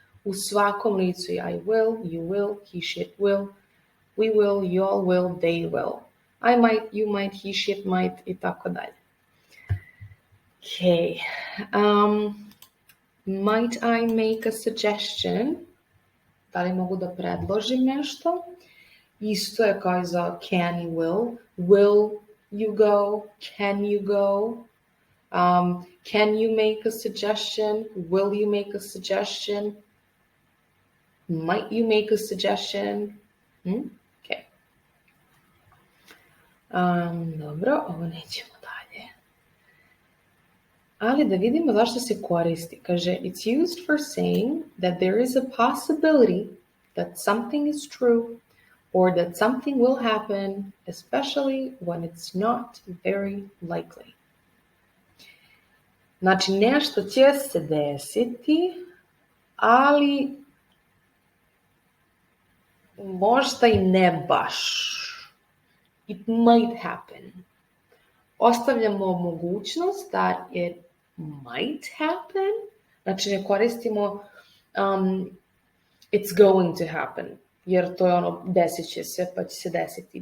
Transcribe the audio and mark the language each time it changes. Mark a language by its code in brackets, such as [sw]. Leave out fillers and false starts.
[sr] U svakom licu je [en] I will, you will, he, she, will, we will, you all will, they will. I might, you might, he, she, might [sr] i tako dalje. [en] Okay. Might I make a suggestion? [sr] Da li mogu da predložim nešto? Isto je kao i za can i will. [en] Will you go? Can you go? Can you make a suggestion? Will you make a suggestion? Might you make a suggestion? Okay. [sr] Dobro, ovo nećemo dalje. Ali da vidimo zašto se koristi. Kaže, [en] it's used for saying that there is a possibility that something is true or that something will happen, especially when it's not very likely. [sr] Znači, nešto će se desiti, ali možda i ne baš. [en] It might happen. [sr] Ostavljamo mogućnost [en] that it might happen. [sr] Znači, ne koristimo [en] it's going to happen. [sr] Jer to je ono, desit će se, pa će se desiti.